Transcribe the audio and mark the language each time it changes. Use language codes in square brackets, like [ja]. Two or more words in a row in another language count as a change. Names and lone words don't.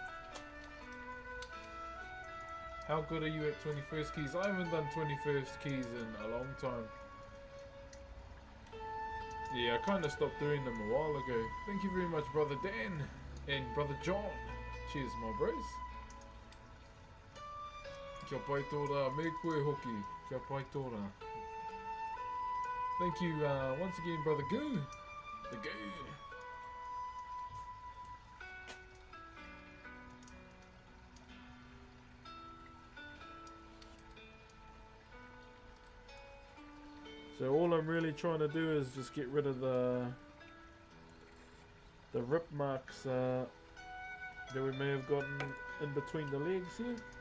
[en] How good are you at 21st keys? I haven't done 21st keys in a long time. Yeah, I kind of stopped doing them a while ago. Thank you very much, Brother Dan and Brother John. Cheers, my bros. [mi] Kia pai tōra, me koe hoki. Kia pai tōra. [en] Thank you once again, Brother Goo. The Goo. So all I'm really trying to do is just get rid of the rip marks that we may have gotten in between the legs here.